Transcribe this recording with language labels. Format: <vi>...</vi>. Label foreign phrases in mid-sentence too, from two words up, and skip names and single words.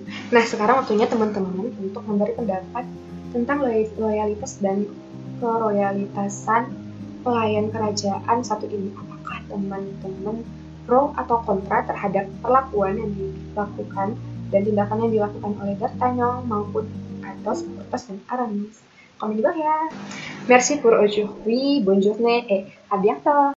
<id>Nah, sekarang waktunya teman-teman untuk memberi pendapat tentang loyalitas dan keroyalitasan pelayan kerajaan satu ini. Apakah teman-teman pro atau kontra terhadap perlakuan yang dilakukan dan tindakan yang dilakukan oleh D'Artagnan maupun Athos, Porthos, dan Aramis? Komen di bawah ya.</id> <fr>Merci pour aujourd'hui, bonne journée et à bientôt.</fr>